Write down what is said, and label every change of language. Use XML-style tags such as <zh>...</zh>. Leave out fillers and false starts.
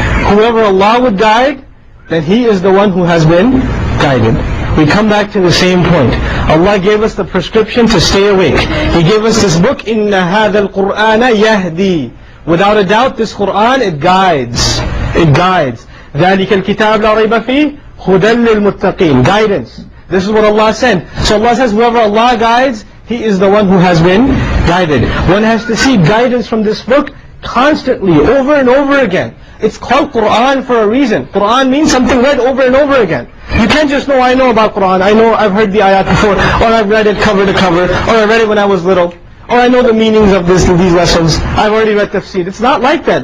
<en>Whoever Allah would guide, then he is the one who has been guided. We come back to the same point. Allah gave us the prescription to stay awake. He gave us this book,</en> <ar>إِنَّ هَذَا الْقُرْآنَ يَهْدِي.</ar> <en>Without a doubt, this Qur'an, it guides. It guides.</en> <ar>ذَلِكَ الْكِتَابُ لَا رَيْبَ فِيهِ هُدًى لِلْمُتَّقِينَ,</ar> <en>guidance. This is what Allah sent. So Allah says, whoever Allah guides, he is the one who has been guided. One has to seek guidance from this book constantly, over and over again. It's called Quran for a reason. Quran means something read over and over again. You can't just know, I know about Quran, I know I've heard the ayat before, or I've read it cover to cover, or I read it when I was little, or I know the meanings of these lessons, I've already read tafsir. It's not like that.</en>